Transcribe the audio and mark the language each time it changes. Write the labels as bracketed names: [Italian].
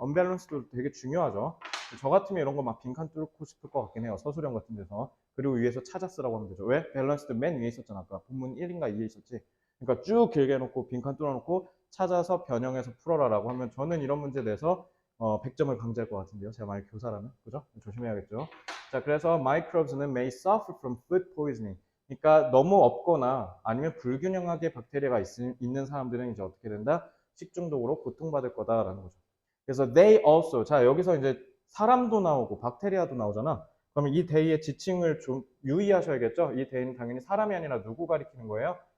[Korean] 언밸런스도 되게 중요하죠. 저 같으면 이런 거 막 빈칸 뚫고 싶을 것 같긴 해요. 서술형 같은 데서. 그리고 위에서 찾아 쓰라고 하면 되죠. 왜? 밸런스도 맨 위에 있었잖아. 아까 본문 1인가 2에 있었지. 그러니까 쭉 길게 해놓고 빈칸 뚫어놓고 찾아서 변형해서 풀어라라고 하면 저는 이런 문제 내서 100점을 강제할 것 같은데요. 제가 만약 교사라면. 그죠? 조심해야겠죠. 자, 그래서 [English] microbes는 may suffer from food poisoning. [Korean] 그러니까 너무 없거나 아니면 불균형하게 박테리아가 있는 사람들은 이제 어떻게 된다? 식중독으로 고통받을 거다라는 거죠. 그래서 [English] they also, [Korean] 자 여기서 이제 사람도 나오고 박테리아도 나오잖아. 그러면 이 they의 지칭을 좀 유의하셔야겠죠. 이 they는 당연히 사람이 아니라 누구 가리키는 거예요?